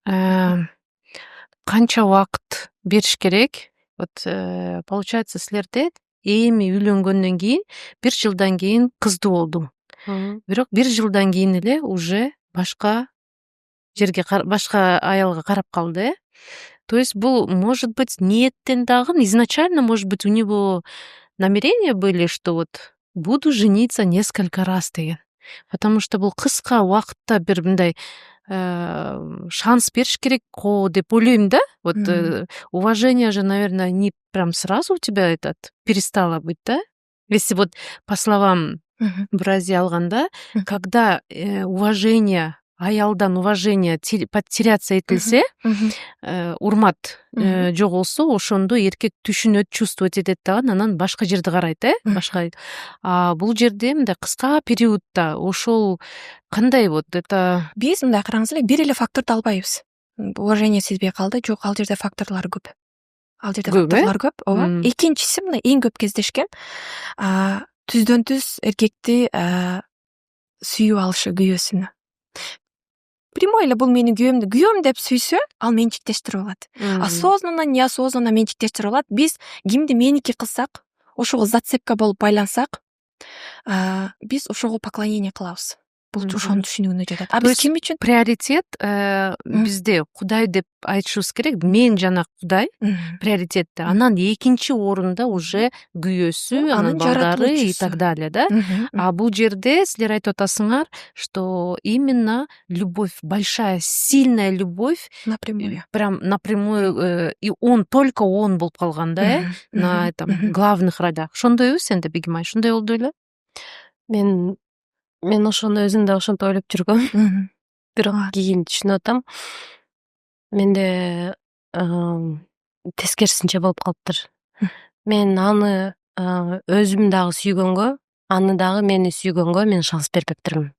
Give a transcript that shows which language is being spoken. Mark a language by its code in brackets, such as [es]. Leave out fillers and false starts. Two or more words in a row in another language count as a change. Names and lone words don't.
[ky] Канча убакыт бериш керек? [ru] Вот получается, [ky] силерде эми үйлөнгөндөн кийин 1 жылдан кийин кыздуу болдум. Бирок 1 жылдан кийин эле уже башка жерге, башка аялга карап калды. [ru] То есть бул, может быть, [ky] ниеттен дагы, [ru] изначально, может быть, у него намерения были, что вот буду жениться несколько раз деген. Потому что [ky] бул кыска убакытта бир мындай шанс бериш керек го деп ойлойм да. [ru] Вот уважение же, наверное, не прям сразу у тебя перестало быть, да? Если вот по словам Брази [ky] алганда, [ru] когда уважение, [ky] аялдан [ru] уважение потеряться [ky] этилсе, урмат жоголсо, ошондо эркек түшүнөт, чувствовать этет дагы, анан башка жерди карайт, башка. Бул жерде мындай кыска периодта ошол кандай [ru] вот это? [ky] Биз мындай караңыз эле, бир эле факторду албайбыз. Уважение сезбей калды, жок, ал жерде факторлор көп. Ал жерде факторлор көп, ооба. Экинчиси мына эң көп кездешкен, түздөн түз эркекти сүйүп алышы күйөөсүнө. Прямой эле бул менин күйөөм деп сүйсө, ал менчиктештирип алат. [ru] Осознанно, неосознанно [ky] менчиктештирип алат. Биз кимди меники кылсак, ошого зацепка болуп байлансак, биз ошого поклонение кылабыз. Бул ошонун түшүнүгүнө жатат. Биз ким үчүн? Приоритет бизде Кудай деп айтышыбыз керек. Мен жана Кудай приоритетте. Анан экинчи орунда уже күйөөсү, анан балдары [ru] и так далее, [ky] да? Бул жерде силер айтып атасыңар, [ru] что именно любовь, большая, сильная любовь, напрямую. Прям напрямую, и только он [ky] болуп калган, [ru] да, на этом главных ролях. [ky] Ошондойбу сенде, Бегимай? Ошондой болду беле? Мен ошону өзүм да ошентип ойлоп жүргөм. Бирок кийин түшүнүп атам. Менде тескерисинче болуп калыптыр. Мен аны өзүм дагы сүйгөнгө, аны дагы мени сүйгөнгө мен шанс бербептирмин.